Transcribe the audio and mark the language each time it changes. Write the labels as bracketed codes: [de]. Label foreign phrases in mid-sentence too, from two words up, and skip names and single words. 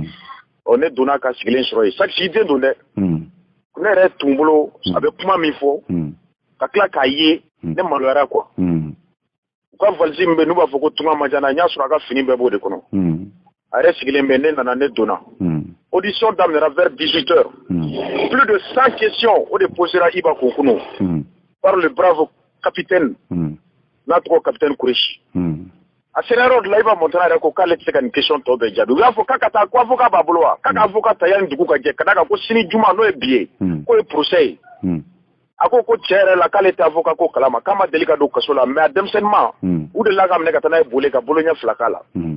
[bm] Ne donna ka sigilen sɔrɔ yen chaque si den don dɛ. Ne yɛrɛ tun bolo a bɛ kuma min fɔ ka tila k'a ye ne maloyara quoi. U ka valise min bɛ n'u b'a fɔ ko Tuma Majana n y'a sɔrɔ a ka fini bɛɛ b'o de kɔnɔ. A yɛrɛ sigilen bɛ ne nana ne donna. Audition daminɛra vers 18h. [fr] Plus de 100 questions [bm] o de posera Iba kun kunun [fr] par le brave capitaine [bm] n'a tɔgɔ capitaine Kourechi. A sera yɔrɔ de la Iba Montana yɛrɛ ko k'ale tɛ se ka nin question tɔ bɛɛ jaabi. U y'a fɔ k'a ka taa ko avocat b'a bolo wa k'a ka avocat ta yanni dugu ka jɛ ka d'a kan ko sini juma n'o ye bi ye k'o ye procès ye. A ko tiɲɛ yɛrɛ la k'ale tɛ avocat ko kalama k'a ma deli ka don kaso la mais a denmisɛnninma u delila ka minɛ ka taa n'a ye boli ka bolo ɲɛ 2 k'a la.